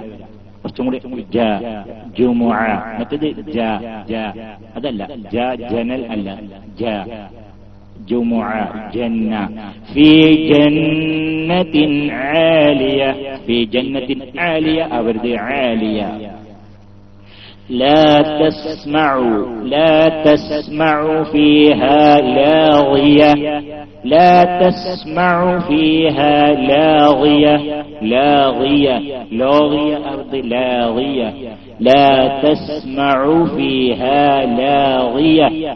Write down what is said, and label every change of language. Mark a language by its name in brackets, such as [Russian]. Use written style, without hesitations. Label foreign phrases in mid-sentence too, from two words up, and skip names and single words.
[Malayalam] കുറച്ചും കൂടി മറ്റേത് അതല്ല, ജനൽ അല്ല, ജന്ന [Arabic] في جنة عالية في جنة عالية [Malayalam] അവരുടെ ആലിയ. [Arabic] لا تسمع فيها لاغية لا تسمع فيها لاغية أرض لاغية لا تسمع فيها لاغية